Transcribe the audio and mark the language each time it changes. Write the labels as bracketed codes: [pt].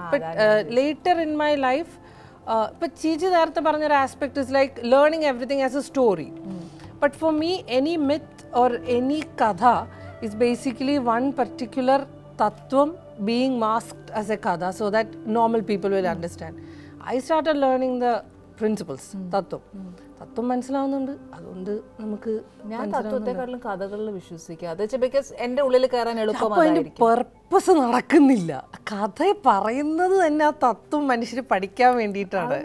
[en] but later in my life, [ml] ഇപ്പം ചീച്ചി നേരത്തെ പറഞ്ഞൊരു [en] Aspect is like learning everything as a story. But for me any myth or any കഥ is basically one particular തത്വം being masked as a kada so that normal people will understand. I started learning the principles. [ml] തത്വം മനസ്സിലാവുന്നുണ്ട്, അതുകൊണ്ട് നമുക്ക് ഞാൻ തത്വത്തെക്കാളും കഥകളിൽ വിശ്വസിക്കാം. Because എൻ്റെ ഉള്ളിൽ കയറാൻ എളുപ്പമാണ്. പർപ്പസ് നടക്കുന്നില്ല, കഥ പറയുന്നത് തന്നെ ആ തത്വം മനുഷ്യർ പഠിക്കാൻ വേണ്ടിയിട്ടാണ്.